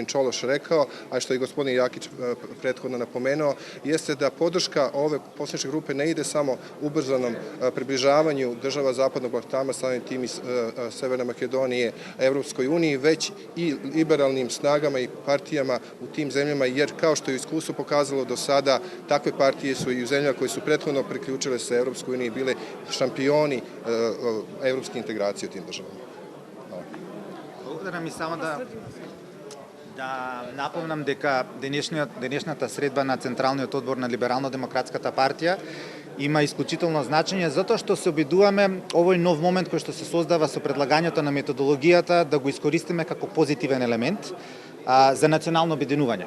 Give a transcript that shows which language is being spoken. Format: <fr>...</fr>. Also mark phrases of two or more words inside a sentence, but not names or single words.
<sr>Čološ rekao, a što je gospodin Jakić prethodno napomenuo, jeste da podrška ove poslaničke grupe ne ide samo ubrzanom približavanju država Zapadnog Balkana, samim tim i Severne Makedonije Evropskoj uniji, već i liberalnim snagama i partijama u tim zemljama, jer kao što je iskustvo pokazalo do sada, takve partije su i u zemljama koje su prethodno priključile se Evropskoj uniji bile šampioni evropske integracije u tim državama.</sr> <mk>Благодарам и само да напомнам дека денешната средба на Централниот одбор на Либерално-демократската партија има исклучително значење затоа што се обидуваме овој нов момент кој што се создава со предлагањето на методологијата да го искористиме како позитивен елемент за национално обединување.</mk>